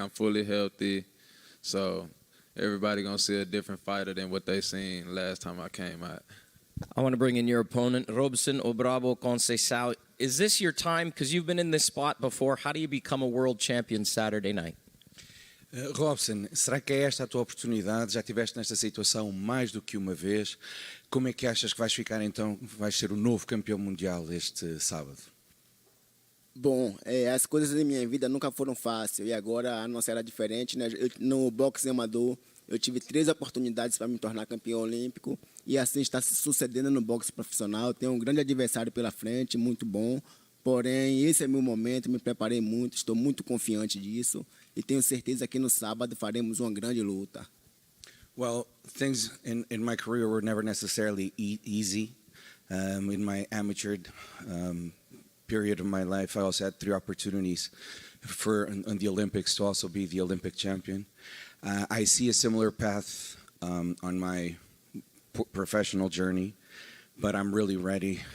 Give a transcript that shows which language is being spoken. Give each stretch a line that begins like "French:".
English: I'm fully healthy, so everybody gonna see a different fighter than what they seen last time I came out. I want to bring in your opponent, Robson Obrabo Conceição. Is this your time? Because you've been in this spot before. How do you become a world champion Saturday night?
Portuguese: Robson, será que é esta a tua oportunidade? Já estiveste nesta situação mais do que uma vez. Como é que achas que vais ficar então, vais ser o novo campeão mundial este sábado? Bom, as coisas da minha vida nunca foram fáceis e agora a nossa era diferente, né? No boxe amador eu tive 3 oportunidades para me tornar campeão olímpico e assim está se sucedendo no boxe profissional. Tenho um grande adversário pela frente, muito bom, porém esse é meu momento, me preparei muito, estou muito confiante disso e tenho certeza que no sábado faremos uma grande luta.
English: Well, things in my career were never necessarily easy. In my amateur period of my life, I also had 3 opportunities for on the Olympics to also be the Olympic champion. I see a similar path on my professional journey, but I'm really ready.